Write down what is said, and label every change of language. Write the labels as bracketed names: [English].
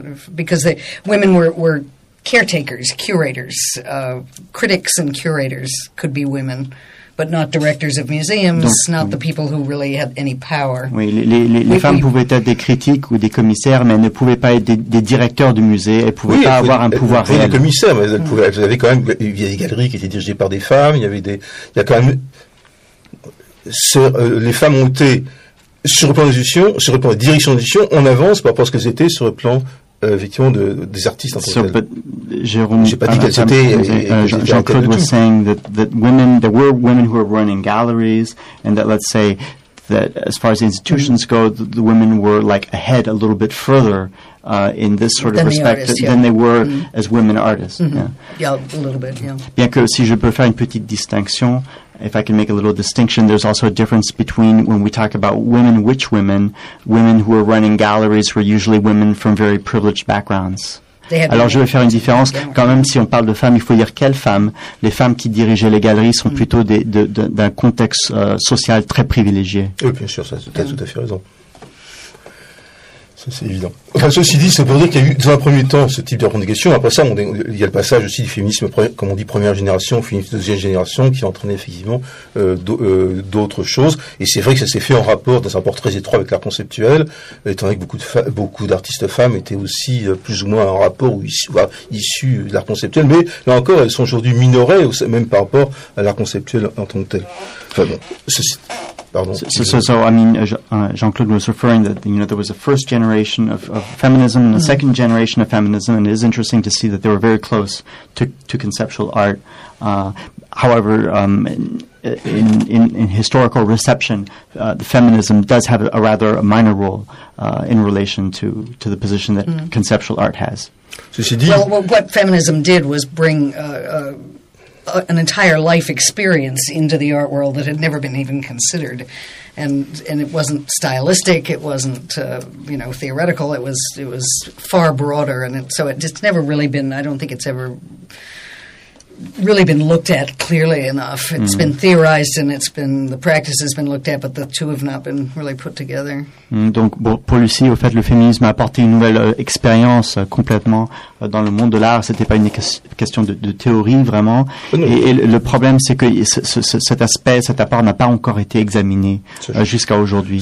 [English] Because the women were caretakers, curators, critics and curators could be women, but not directors of museums, donc, not the people who really had any power. [French] Oui, les femmes pouvaient être des critiques ou des commissaires, mais elles ne pouvaient pas être des directeurs de musée, elles ne pouvaient oui, pas avoir un pouvoir réel. Des commissaires, mais elles avaient quand même, il y avait des galeries qui étaient dirigées par des femmes, il y a quand même, les femmes ont été sur le plan d'institution, sur le plan de direction d'institution, on avance par rapport à ce qu'elles étaient sur le plan effectivement des artistes en tant que tel. Jérôme, j'ai pas dit qu'elles étaient. [English] Jean-Claude was saying that women, there were women who were running galleries, and that let's say that as far as institutions go, the women were like ahead a little bit further in this sort of respect than they were as women artists. Mm-hmm. Yeah, a little bit. [French] Bien que si je peux faire une petite distinction. [English] If I can make a little distinction, there's also a difference between when we talk about women, which women who are running galleries were usually women from very privileged backgrounds. [French] Alors, je vais faire une différence. Quand même, si on parle de femmes, il faut dire quelles femmes. Les femmes qui dirigeaient les galeries sont plutôt d'un contexte social très privilégié. Oui, bien sûr, ça, tu as tout à fait raison. C'est évident. Enfin, ceci dit, c'est pour dire qu'il y a eu, dans un premier temps, ce type de revendication. Après ça, il y a le passage aussi du féminisme, comme on dit, première génération, féminisme deuxième génération, qui a entraîné effectivement d'autres choses. Et c'est vrai que ça s'est fait en rapport, dans un rapport très étroit avec l'art conceptuel, étant donné que beaucoup d'artistes femmes étaient aussi plus ou moins en rapport ou issus de l'art conceptuel. Mais là encore, elles sont aujourd'hui minorées, même par rapport à l'art conceptuel en tant que tel. Enfin bon, ceci... [English] Jean-Claude was referring that, you know, there was a first generation of feminism and a second generation of feminism, and it is interesting to see that they were very close to conceptual art. However, in historical reception, the feminism does have a rather a minor role in relation to the position that conceptual art has. [French] Ceci dit, [English] well, what feminism did was bring an entire life experience into the art world that had never been even considered. And it wasn't stylistic, it wasn't, you know, theoretical, it was far broader. And it, so it just never really been, I don't think it's ever really been looked at clearly enough. It's been theorized and it's been, the practice has been looked at, but the two have not been really put together. [French] Donc, pour Lucie, au fait, le féminisme a apporté une nouvelle expérience complètement dans le monde de l'art. Ce n'était pas une question de théorie, vraiment. Et le problème, c'est que cet aspect, cet apport n'a pas encore été examiné jusqu'à aujourd'hui.